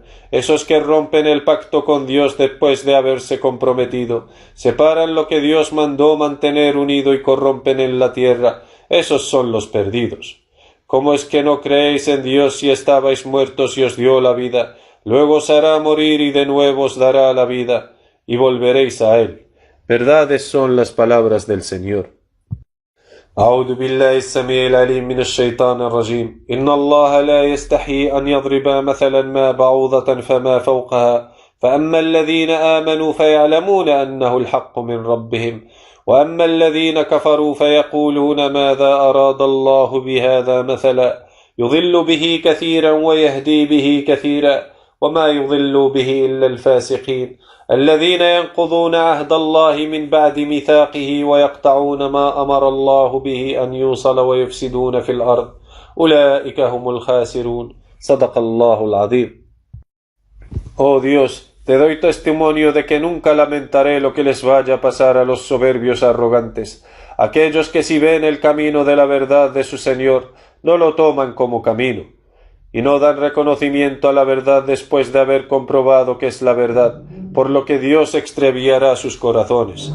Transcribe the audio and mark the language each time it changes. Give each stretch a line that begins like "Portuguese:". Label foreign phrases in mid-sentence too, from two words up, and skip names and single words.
Spanish: Esos que rompen el pacto con Dios después de haberse comprometido, separan lo que Dios mandó mantener unido y corrompen en la tierra, esos son los perdidos. ¿Cómo es que no creéis en Dios si estabais muertos y os dio la vida? Luego os hará morir y de nuevo os dará la vida, y volveréis a Él. Verdades son las palabras del Señor.
Arabic: أعوذ بالله السميع العليم من الشيطان الرجيم إن الله لا يستحي أن يضرب مثلا ما بعوضة فما فوقها فأما الذين آمنوا فيعلمون أنه الحق من ربهم وأما الذين كفروا فيقولون ماذا أراد الله بهذا مثلا يضل به كثيرا ويهدي به كثيرا وما يضل به إلا الفاسقين الذين ينقضون عهد الله من بعد ميثاقه ويقطعون ما أمر الله به أن يوصل ويفسدون في الأرض أولئك هم الخاسرون صدق الله العظيم.
Spanish: Oh Dios, te doy testimonio de que nunca lamentaré lo que les vaya a pasar a los soberbios arrogantes, aquellos que si ven el camino de la verdad de su Señor, no lo toman como camino, y no dan reconocimiento a la verdad después de haber comprobado que es la verdad, por lo que Dios extraviará sus corazones.